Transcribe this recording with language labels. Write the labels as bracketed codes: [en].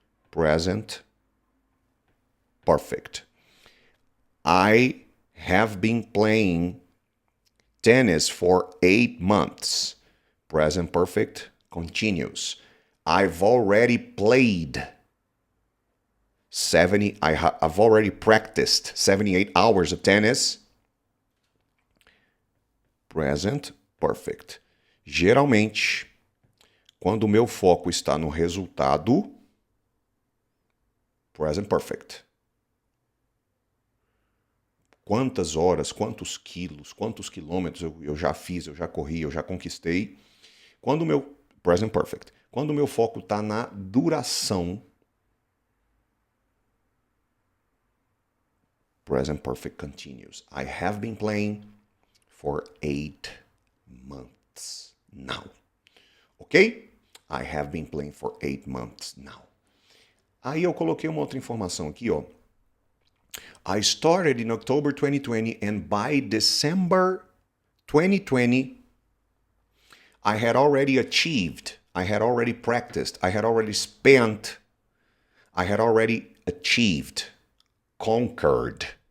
[en] Present perfect. I have been playing tennis for 8 months. Present perfect continuous. I've already played I've already practiced 78 hours of tennis. Present perfect. [pt] Geralmente, quando o meu foco está no resultado, present perfect. Quantas horas, quantos quilos, quantos quilômetros eu já fiz, eu já corri, eu já conquistei. Quando o meu present perfect. Quando o meu foco está na duração, present perfect continuous. [en] I have been playing for 8 months now. Ok? I have been playing for 8 months now. [pt] Aí eu coloquei uma outra informação aqui, ó. [en] I started in October 2020 and by December 2020 I had already achieved, I had already practiced, I had already spent, I had already achieved, conquered.